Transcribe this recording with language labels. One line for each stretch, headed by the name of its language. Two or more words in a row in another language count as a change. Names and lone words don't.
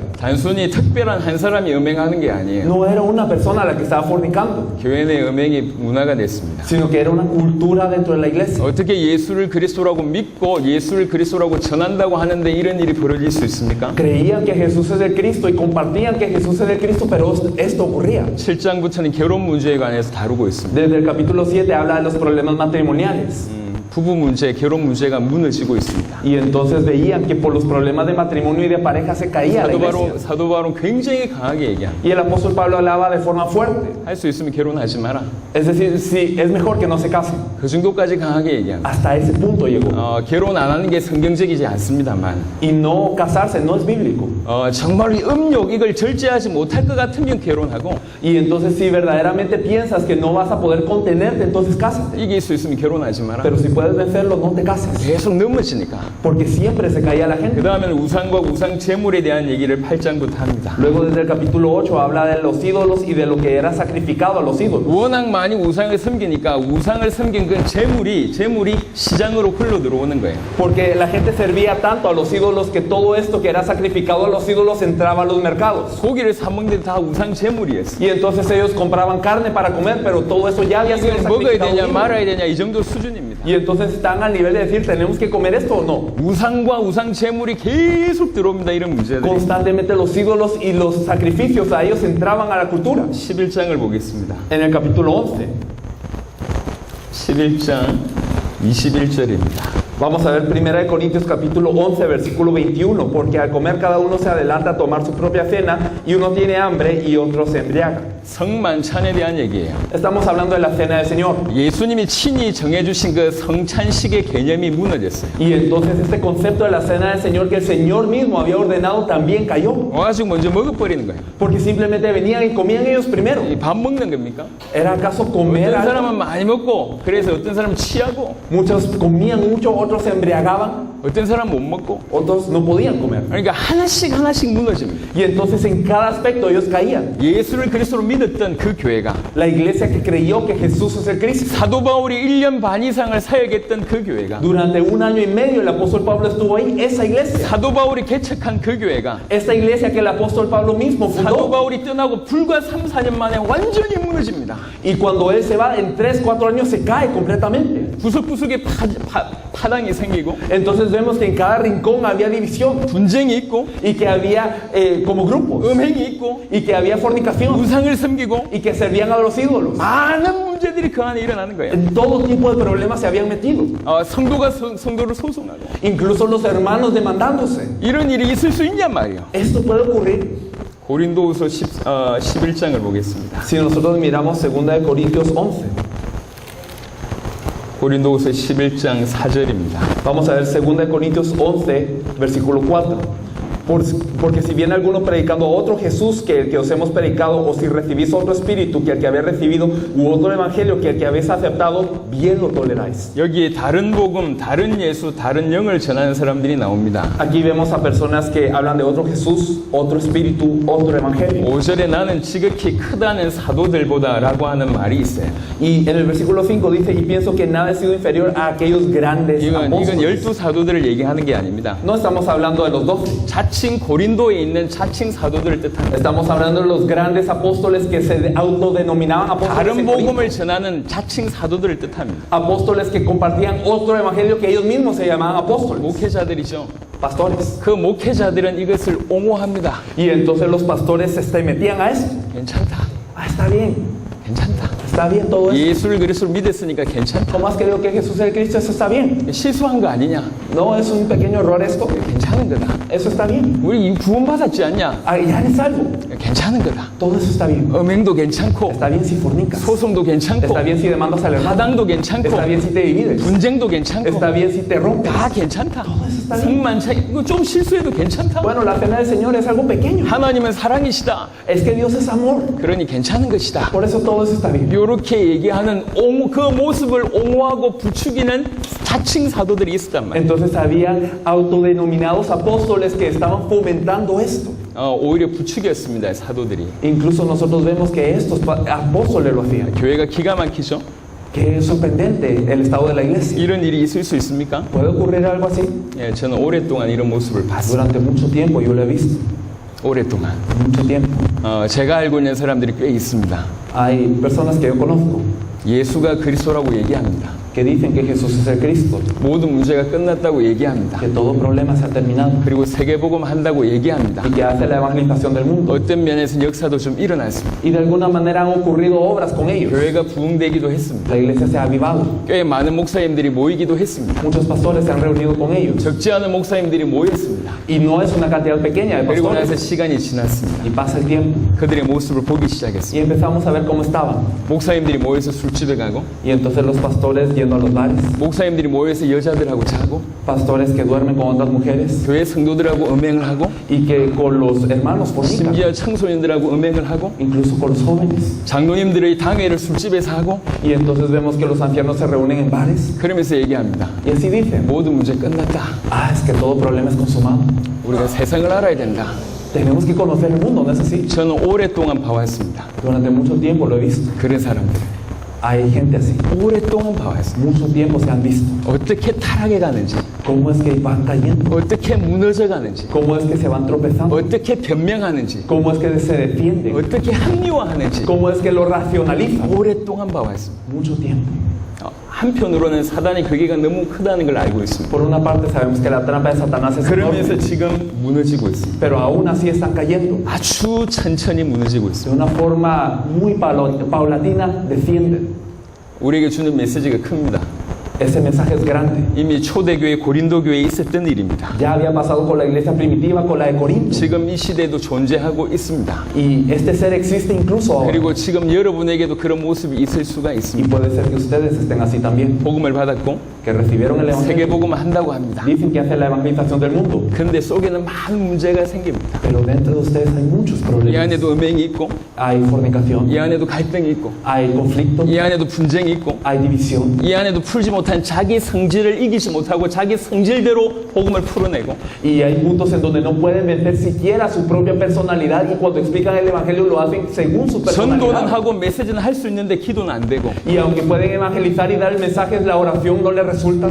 Korean: 단순히 특별한 한 사람이 음행하는 게 아니에요.
Spanish: No era una persona la que estaba fornicando,
Korean: 교회 내 음행이 문화가 됐습니다.
Spanish: sino que era una cultura dentro de la iglesia.
Korean: 어떻게 예수를 그리스도라고 믿고 예수를 그리스도라고 전한다고 하는데 이런 일이 벌어질 수 있습니까?
Spanish: Creían que Jesús es el Cristo y compartían que Jesús es el Cristo, pero esto ocurría.
Korean: 7장부터는 결혼 문제에 관해서 다루고 있습니다.
Spanish: Desde el capítulo 7 habla de los problemas matrimoniales.
Korean: 부부 문제, 결혼 문제가 무너지고 있습니다.
Spanish: Y entonces veían que por los problemas de matrimonio y de pareja se caía la iglesia.
Korean: 사도 바울은 굉장히 강하게 얘기합니다.
Spanish: Y el apóstol Pablo hablaba de forma fuerte.
Korean: 할 수 있으면 결혼하지 마라.
Spanish: Es decir, sí, es mejor que no se casen.
Korean: 그 정도까지 강하게 얘기합니다.
Spanish: Hasta ese punto llegó.
Korean: 결혼 안 하는 게 성경적이지 않습니다만
Spanish: Y no casarse no es bíblico.
Korean: 정말 이 음욕 이걸 절제하지 못할 것 같으면 결혼하고
Spanish: Y entonces si verdaderamente piensas que no vas a poder contenerte, entonces cásate.
Korean: 이길 수 있으면 결혼하지 마라.
Spanish: Pero si puedes vencerlo, no te cases.
Korean: 계속 넘어지니까.
Spanish: Porque siempre se caía la
Korean: 그
Spanish: gente.
Korean: 다음에는 우상과 우상 제물에 대한 얘기를 8장부터 합니다.
Spanish: Luego desde el capítulo 8 habla de los ídolos y de lo que era sacrificado a los ídolos.
Korean: 워낙 많이 우상을 섬기니까 우상을 섬긴 그 제물이 시장으로 흘러 들어오는 거예요.
Spanish: Porque la gente servía tanto a los ídolos que todo esto que era sacrificado a los ídolos entraba a los mercados.
Korean: 고기를 사 먹는데 다 우상 제물이었어요.
Spanish: Y entonces ellos compraban carne para comer, pero todo eso ya había sido
Korean: 이걸 먹어야
Spanish: sacrificado.
Korean: 되냐
Spanish: a un ídolo.
Korean: 말아야 되냐 이 정도 수준입니다.
Spanish: Y entonces están al nivel de decir, ¿tenemos que comer esto o no?
Korean: 우상과 우상 제물이 계속 들어옵니다. 이런 문제들이.
Spanish: Constantemente los ídolos y los sacrificios a ellos entraban a la cultura.
Korean: 11장을 보겠습니다.
Spanish: En el capítulo 11,
Korean: 11장 21절입니다.
Spanish: vamos a ver 1 Corintios capítulo 11, versículo 21, porque al comer cada uno se adelanta a tomar su propia cena y uno tiene hambre y otro se embriaga.
Korean: 성만찬에 대한 얘기예요.
Spanish: Estamos hablando de la cena del Señor.
Korean: 예수님이 친히 정해주신 그 성찬식의 개념이 무너졌어요.
Spanish: Y entonces este concepto de la cena del Señor que el Señor mismo había ordenado también cayó.
Korean: 와가지고 먼저 먹어버리는 거예요.
Spanish: Porque simplemente venían y comían ellos primero.
Korean: 이 밥 먹는 겁니까?
Spanish: ¿Era acaso comer
Korean: 어떤
Spanish: algo?
Korean: 사람은 많이 먹고 그래서 어떤 사람은 취하고
Spanish: Muchos comían mucho, otros se embriagaban,
Korean: 어떤 사람은 못 먹고
Spanish: otros no podían comer.
Korean: 그러니까 하나씩 무너집니다.
Spanish: Y entonces en cada aspecto ellos caían.
Korean: 예수를 그리스도로 믿었던 그 교회가
Spanish: La iglesia que creyó que Jesús es el Cristo.
Korean: 사도 바울이 1년 반 이상을 사역했던 그 교회가
Spanish: Durante 1 año y medio el apóstol Pablo estuvo ahí. Esa iglesia.
Korean: 사도 바울이 개척한 그 교회가
Spanish: Esta iglesia que el apóstol Pablo mismo
Korean: 사도
Spanish: fundó.
Korean: 바울이 떠나고 불과 3, 4년 만에 완전히 무너집니다.
Spanish: Y cuando él se va, en 3, 4 años se cae completamente.
Korean: 구석구석에 파당이 생기고
Spanish: Entonces vemos que en cada rincón había división.
Korean: 분쟁이 있고
Spanish: Y que había como grupos.
Korean: 음행이 있고
Spanish: Y que había fornicación.
Korean: 우상을 섬기고
Spanish: Y que servían a los ídolos.
Korean: 많은 문제들이 그 안에 일어나는 거예요.
Spanish: En todo tipo de problemas se habían metido.
Korean: 성도가 성도를 소송하고
Spanish: Incluso los hermanos demandándose.
Korean: 이런 일이 있을 수 있냔 말이에요.
Spanish: Esto puede ocurrir.
Korean: 고린도후서 11장을 보겠습니다.
Spanish: Si nosotros miramos 2 Corintios 11.
Korean: 고린도후서 11장 4절입니다.
Spanish: Vamos a ver 2 Corintios 11, versículo 4. Porque si viene alguno predicando a otro Jesús que el que os hemos predicado, o si recibís otro espíritu que el que habéis recibido, u otro evangelio que el que habéis aceptado, bien lo toleráis.
Korean: 여기에 다른 복음, 다른 예수, 다른 영을 전하는 사람들이 나옵니다.
Spanish: Aquí vemos a personas que hablan de otro Jesús, otro espíritu, otro evangelio.
Korean: 5절에 나는 지극히 크다는 사도들보다 라고 하는 말이 있어요.
Spanish: Y en el versículo 5 dice, y pienso que nada he sido inferior a aquellos grandes
Korean: 이건
Spanish: apóstoles.
Korean: 12사도들을 얘기하는 게 아닙니다.
Spanish: No estamos hablando de los 12.
Korean: 자칭 고린도에 있는 자칭 사도들을 뜻합니다.
Spanish: Estamos hablando de los grandes apóstoles que se autodenominaban apóstoles.
Korean: 다른
Spanish: en Corinto.
Korean: 복음을 전하는 자칭 사도들을 뜻합니다.
Spanish: Apóstoles que compartían otro evangelio que ellos mismos se llamaban apóstoles.
Korean: 목회자들이죠.
Spanish: Pastores.
Korean: 그 목회자들은 이것을 옹호합니다.
Spanish: Y entonces los pastores se metían a eso.
Korean: 괜찮다.
Spanish: Ah, está bien.
Korean: 괜찮다.
Spanish: Está bien todo eso.
Korean: 예수를 그리스도로 믿었으니까 괜찮다.
Spanish: Tomás creo que Jesús es el Cristo, eso está bien.
Korean: 실수한 거 아니냐?
Spanish: No, es un pequeño error esto.
Korean: 괜찮은 거다.
Spanish: Eso está bien.
Korean: 우리 구원받았지 않냐?
Spanish: Ah, ya eres salvo.
Korean: 괜찮은 거다.
Spanish: Todo eso está bien.
Korean: 음행도 괜찮고
Spanish: Está bien si fornicas.
Korean: 소송도 괜찮고
Spanish: Está bien si demandas al hermano.
Korean: 하당도 괜찮고
Spanish: Está bien si te divides.
Korean: 분쟁도 괜찮고
Spanish: Está bien si te rompes.
Korean: 다 괜찮다.
Spanish: está bien.
Korean: 성만차 이거 좀 실수해도 괜찮다.
Spanish: Bueno, la cena del Señor es algo pequeño.
Korean: 하나님은 사랑이시다.
Spanish: Es que Dios es amor.
Korean: 그러니 괜찮은 것이다.
Spanish: Por eso todo eso está bien.
Korean: 이렇게 얘기하는 그 모습을 옹호하고 부추기는 자칭 사도들이 있었단 말이에요.
Spanish: Entonces había autodenominados apóstoles que estaban fomentando esto.
Korean: 오히려 부추겼습니다. 사도들이.
Spanish: Incluso nosotros vemos que estos apóstoles lo hacían.
Korean: 교회가 기가 막히죠.
Spanish: Que es sorprendente el estado de la iglesia.
Korean: 이런 일이 있을 수 있습니까?
Spanish: ¿Puede ocurrir algo así?
Korean: 예, 저는 오랫동안 이런 모습을 봤습니다.
Spanish: Durante mucho tiempo yo lo he visto.
Korean: 오랫동안.
Spanish: Mucho tiempo.
Korean: 제가 알고 있는 사람들이 꽤 있습니다.
Spanish: Hay personas que yo conozco
Korean: 예수가 그리스도라고 얘기합니다.
Spanish: que dicen que Jesús es el Cristo,
Korean: 모든 문제가 끝났다고 얘기합니다.
Spanish: que todo problema se ha terminado
Korean: 그리고 세계복음 한다고 얘기합니다.
Spanish: y que hace la evangelización del mundo.
Korean: 어떤 면에서는 역사도 좀 일어났습니다.
Spanish: Y de alguna manera han ocurrido obras con ellos.
Korean: 교회가 부흥되기도 했습니다.
Spanish: La iglesia se ha avivado.
Korean: 꽤 많은 목사님들이 모이기도 했습니다.
Spanish: Muchos pastores se han reunido con ellos.
Korean: 적지 않은 목사님들이 모였습니다.
Spanish: Y no es una cantidad pequeña de
Korean: 그리고 나서
Spanish: pastores.
Korean: 시간이 지났습니다.
Spanish: Y pasa el tiempo.
Korean: 그들의 모습을 보기
Spanish: Y
Korean: 시작했습니다.
Spanish: empezamos a ver cómo estaban.
Korean: 목사님들이 모여서 술집에 가고
Spanish: Y entonces los pastores yendo yendo a los bares,
Korean: 목사님들이 모여서 여자들하고 자고,
Spanish: pastores que duermen con otras mujeres
Korean: 교회 성도들하고 음행을 하고,
Spanish: y que con los hermanos fornican,
Korean: 심지어 청소년들하고 음행을 하고,
Spanish: incluso con los jóvenes.
Korean: 장로님들의 당회를 술집에서 하고,
Spanish: Y entonces vemos que los ancianos se reúnen en bares
Korean: 그러면서 얘기합니다.
Spanish: y así dicen,
Korean: 모든 문제 끝났다.
Spanish: es que todo problema es consumado.
Korean: 우리가 세상을 알아야 된다.
Spanish: Tenemos que conocer el mundo, ¿no es así?
Korean: 저는 오랫동안 봐왔습니다.
Spanish: Durante mucho tiempo lo he visto.
Korean: 그런 사람들.
Spanish: Hay gente así.
Korean: 오랫동안 봐왔습니다.
Spanish: Mucho tiempo se han visto.
Korean: 어떻게 타락해 가는지,
Spanish: Cómo es que van cayendo.
Korean: 어떻게 무너져 가는지,
Spanish: Cómo es que se van tropezando.
Korean: 어떻게 변명하는지,
Spanish: Cómo es que se defienden.
Korean: 어떻게 합리화하는지
Spanish: Cómo es que lo racionalizan.
Korean: 오랫동안 봐왔습니다.
Spanish: Mucho tiempo.
Korean: 한편으로는 사단의 괴계가 너무 크다는 걸 알고 있습니다.
Spanish: Por una parte sabemos que la trampa de Satanás es
Korean: 그러면서
Spanish: enorme,
Korean: 지금 무너지고 있습니다.
Spanish: pero aún así están cayendo.
Korean: 아주 천천히 무너지고
Spanish: De
Korean: 있습니다.
Spanish: una forma muy paulatina defienden.
Korean: 우리에게 주는 메시지가 큽니다.
Spanish: Ese mensaje es grande.
Korean: 이미 초대교회 고린도 교회에 있었던 일입니다.
Spanish: Ya había pasado con la iglesia primitiva, con la de Corinto.
Korean: 지금 이 시대에도 존재하고 있습니다.
Spanish: Y este ser existe incluso ahora.
Korean: 그리고 지금 여러분에게도 그런 모습이 있을 수가
Spanish: Y
Korean: 있습니다.
Spanish: puede ser que ustedes estén así también,
Korean: 복음을 받았고
Spanish: que recibieron el evangelio.
Korean: 세계복음을 한다고 합니다.
Spanish: Dicen que hacen la evangelización del mundo,
Korean: 그런데 속에는 많은 문제가 생깁니다.
Spanish: pero dentro de ustedes hay muchos
Korean: 이
Spanish: problemas.
Korean: 안에도 음행이 있고,
Spanish: Hay fornicación,
Korean: 이 안에도 갈등이 있고,
Spanish: hay conflicto,
Korean: 이 안에도 분쟁이 있고,
Spanish: hay división.
Korean: 이 안에도 풀지 못한 자기 성질을 이기지 못하고 자기 성질대로 복음을 풀어내고,
Spanish: Y hay puntos en donde no pueden vencer siquiera su propia personalidad y cuando explican el evangelio lo hacen según su
Korean: 전도는
Spanish: personalidad.
Korean: 하고 메시지는 할 수 있는데 기도는 안 되고,
Spanish: Y aunque pueden evangelizar y dar el mensaje, la oración no les resulta.